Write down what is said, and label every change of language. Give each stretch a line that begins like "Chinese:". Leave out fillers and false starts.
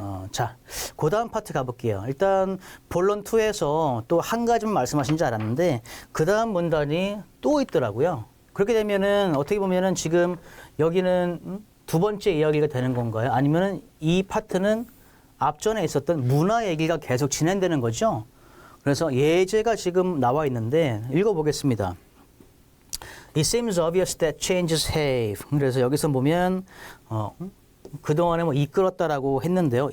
Korean: 자, 그 다음 파트 가볼게요. 일단 본론 2에서 또 한 가지만 말씀하신 줄 알았는데 그 다음 문단이 또 있더라고요. 그렇게 되면은 어떻게 보면은 지금 여기는 두 번째 이야기가 되는 건가요? 아니면은 이 파트는 앞전에 있었던 문화 얘기가 계속 진행되는 거죠? 그래서 예제가 지금 나와 있는데 읽어보겠습니다.
English: It seems obvious that changes have.
Korean: 그래서 여기서 보면 그동안에 뭐 이끌었다라고 했는데요.